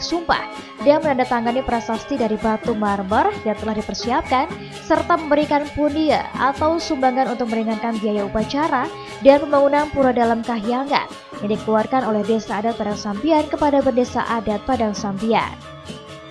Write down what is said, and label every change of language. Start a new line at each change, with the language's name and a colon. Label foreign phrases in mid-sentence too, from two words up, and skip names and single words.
Indonesian: Sumpah dan menandatangani prasasti dari batu marmer yang telah dipersiapkan, serta memberikan pundia atau sumbangan untuk meringankan biaya upacara dan pembangunan pura dalam Kahyangan yang dikeluarkan oleh Desa Adat Padang Sambian kepada Bendesa Adat Padang Sambian.